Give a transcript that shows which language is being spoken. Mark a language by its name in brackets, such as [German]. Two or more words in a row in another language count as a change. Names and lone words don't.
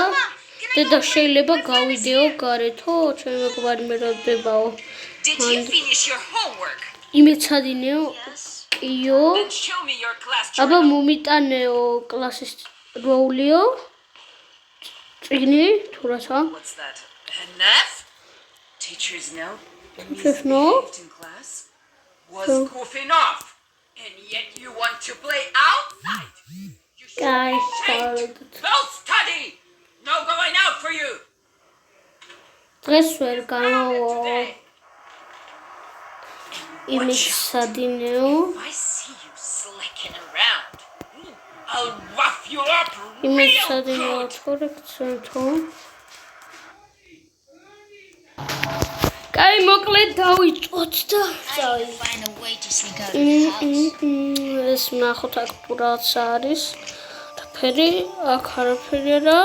[Georgian] და შეიძლება გავიდეო გარეთო, ჩემი მეგობარი მე რა დებაო. იმეცადინეო კიო. აბა მომიტანეო კლასის როულიო. წიგნი თუ რაცა? [English] Teachers know in class was goofing off, and yet you want to play outside. Guys, go study. No going out for you. [Georgian] დღეს ვერ გამოვა. იმეცადინეო. [English] I see you slicking around. I'll rough you up. [Georgian] იმეცადინეო თორექცენთო. აი მოკლედ დავიწყოთ და ეს ნახოთ აქ თუ რაც არის. ფერი, აქ არაფერი არა.